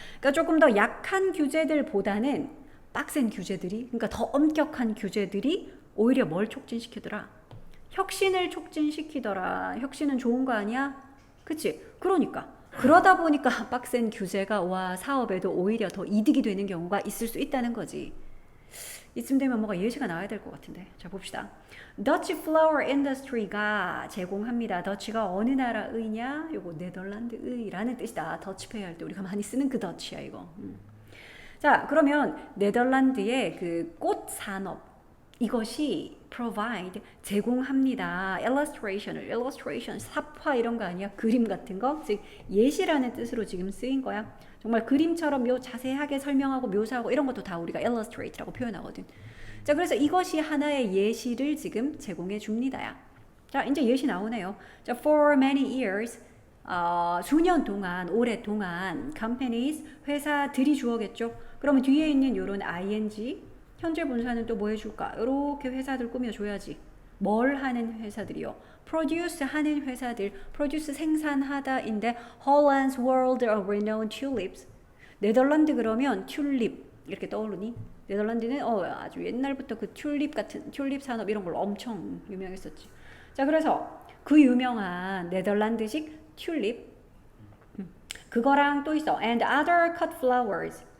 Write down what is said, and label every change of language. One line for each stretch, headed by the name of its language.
Korean: 그러니까 조금 더 약한 규제들보다는 빡센 규제들이 그러니까 더 엄격한 규제들이 오히려 뭘 촉진시키더라? 혁신을 촉진시키더라. 혁신은 좋은 거 아니야? 그치? 그러다 보니까 빡센 규제가 와 사업에도 오히려 더 이득이 되는 경우가 있을 수 있다는 거지. 이쯤 되면 뭐가 예시가 나와야 될 것 같은데. 자, 봅시다.
English: Dutch Flower Industry가
Korean: 제공합니다. 더치가 어느 나라의냐? 요거 네덜란드의라는 뜻이다. 더치페이 할 때 우리가 많이 쓰는 그 더치야 이거. 자, 그러면 네덜란드의 그 꽃 산업 이것이 provide 제공합니다. illustration 삽화 이런 거 아니야? 그림 같은 거? 즉 예시라는 뜻으로 지금 쓰인 거야. 정말 그림처럼 자세하게 설명하고 묘사하고 이런 것도 다 우리가 illustrate라고 표현하거든. 자, 그래서 이것이 하나의 예시를 지금 제공해 줍니다야. 자, 이제 예시 나오네요. 자,
English: for many years
Korean: 수년 동안, 오랫동안 companies 회사들이 주어겠죠. 그러면 뒤에 있는 요런 ing 현재 분사는 또 뭐 해줄까? 이렇게 회사들 꾸며줘야지. 뭘 하는 회사들이요? produce 하는 회사들, produce 생산하다인데
English: Holland's world of renowned tulips.
Korean: 네덜란드 그러면 튤립 이렇게 떠오르니? 네덜란드는 아주 옛날부터 그 튤립 같은 튤립 산업 이런 걸로 엄청 유명했었지. 자, 그래서 그 유명한 네덜란드식 튤립 그거랑 또 있어.
English: and other cut flowers.